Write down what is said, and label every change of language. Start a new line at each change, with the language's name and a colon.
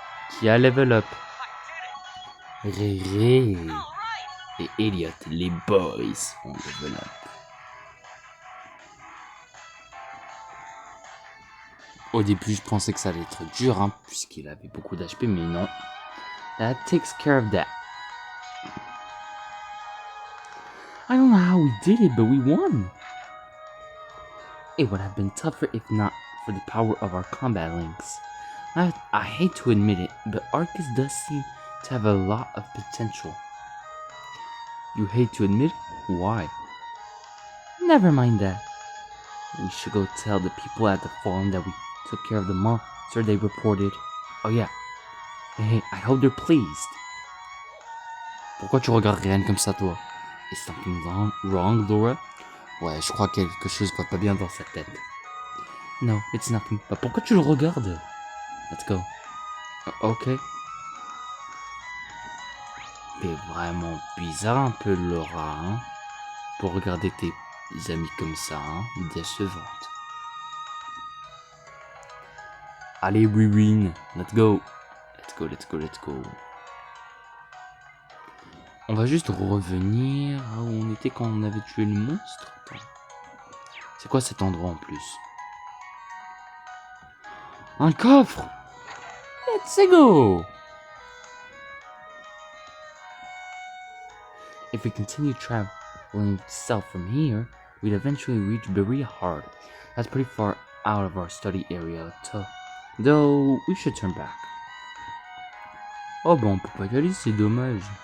French: Qui a level up. Réré et Elliot, les boys, ont level up. Au début, je pensais que ça allait être dur, hein, puisqu'il avait beaucoup d'HP, mais non.
English: That takes care of that. I don't know how we did it, but we won. It would have been tougher if not for the power of our combat links. I hate to admit it, but Arcus does seem to have a lot of potential. You hate to admit it? Why? Never mind that. We should go tell the people at the forum that we took care of the monster they reported. Oh yeah. Hey, I hope they're pleased.
French: Pourquoi tu regardes Ryan comme ça, toi?
English: Is something wrong, Laura?
French: Ouais, je crois que quelque chose va pas bien dans sa tête.
English: No, it's nothing.
French: Bah pourquoi tu le regardes?
English: Let's go. Ok.
French: T'es vraiment bizarre un peu, Laura, hein? Pour regarder tes amis comme ça, hein? Décevante. Allez,
English: we win. Let's go. Let's go, let's go, let's go.
French: On va juste revenir à où on était quand on avait tué le monstre. Attends. C'est quoi cet endroit en plus? Un coffre!
English: Let's go! If we continue traveling south from here, we'd eventually reach Berea Hard. That's pretty far out of our study area, though we should turn back.
French: Oh bon, on peut pas y aller, c'est dommage.